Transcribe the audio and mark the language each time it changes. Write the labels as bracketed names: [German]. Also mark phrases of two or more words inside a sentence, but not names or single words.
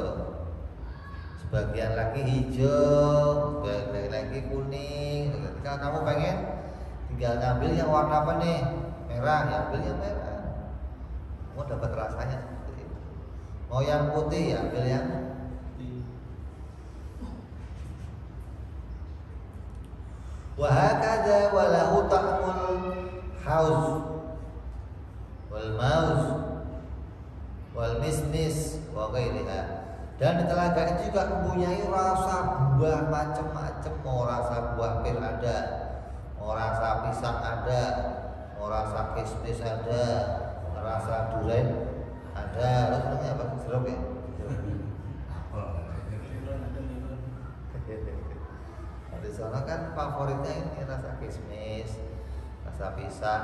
[Indonesian] Sebagian lagi hijau, sebagian lagi kuning. Kalau kamu pengen tinggal ngambil yang warna apa nih? Merah, ya ambil yang merah. Mau dapat rasanya seperti itu. Mau yang putih, ya ambil yang putih. [Arabic] وهكذا وله طعم الحوز والموز والمشمش وغيرها. [Indonesian] Dan di telaga itu juga mempunyai rasa buah macam-macam. Mau rasa buah pir ada, mau rasa pisang ada, mau rasa kismis ada, rasa durian ada. Terus namanya apa? Jeruk ya? Di sana kan favoritnya ini rasa kismis, rasa pisang.